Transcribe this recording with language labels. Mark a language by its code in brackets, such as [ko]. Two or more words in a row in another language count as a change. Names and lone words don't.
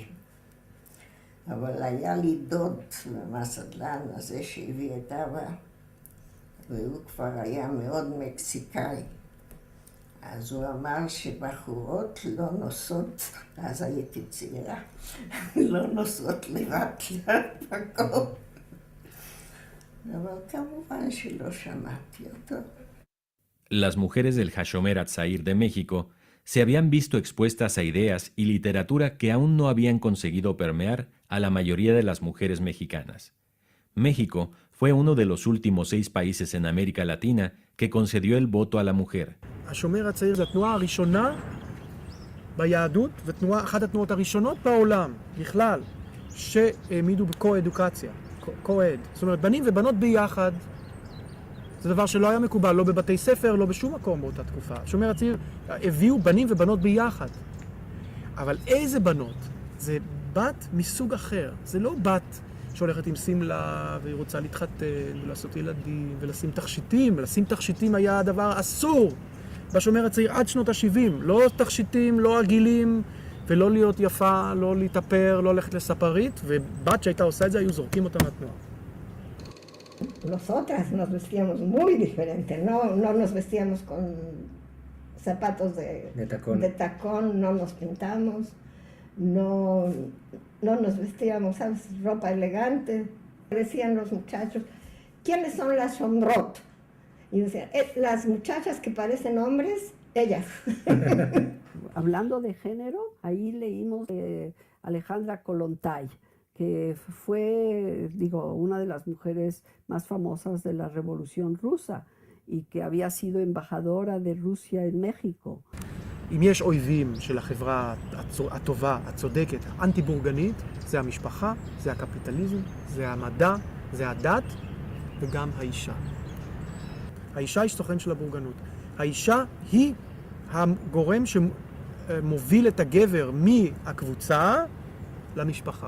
[he] אבל היה לי דוד מהסדלן הזה שהביא את אבא, והוא כבר היה מאוד מקסיקאי. אז הוא אמר שבחורות לא נוסעות, אז הייתי צעירה, לא נוסעות לבד למקום. אבל כמובן שלא שמעתי אותו. [es] Las mujeres del Hashomer HaTzair de México se habían visto expuestas a ideas y literatura que aún no habían conseguido permear a la mayoría de las mujeres mexicanas. México fue uno de los últimos 6 países en América Latina que concedió el voto a la mujer. [he] השומר הצעיר זה התנועה הראשונה ביהדות, ואחת התנועות הראשונות בעולם, בכלל, שהעמידו בקו-אדוקציה, קו-אד. זאת אומרת, בנים ובנות ביחד זה דבר שלא היה מקובל, לא בבתי ספר, לא בשום מקום באותה תקופה. השומר הצעיר הביאו בנים ובנות ביחד. אבל איזה בנות? זה בת מסוג אחר. זה לא בת שהולכת עם סמלה והיא רוצה להתחתן ולעשות ילדים ולשים תכשיטים. לשים תכשיטים היה דבר אסור בשומר הצעיר עד שנות ה-70. לא תכשיטים, לא עגילים, ולא להיות יפה, לא להתאפר, לא ללכת לספרית, ובת שהייתה עושה את זה, היו זורקים אותה מהתנועה. [es] Nosotras nos vestíamos muy diferente, no nos vestíamos con zapatos de tacón, no nos pintamos, no nos vestíamos, ¿sabes? Ropa elegante. Decían los muchachos, ¿quiénes son las shomrot? Y decían, las muchachas que parecen hombres, ellas. Hablando de género, ahí leímos Alejandra Kollontai, que fue, digo, una de las mujeres más famosas de la Revolución Rusa y que había sido embajadora de Rusia en México. [he] אם יש אויבים של החברה הטובה, הצודקת, האנטי-בורגנית, זה המשפחה, זה הקפיטליזם, זה המדע, זה הדת וגם האישה. האישה היא סוכן של הבורגנות. האישה היא הגורם שמוביל את הגבר מהקבוצה למשפחה.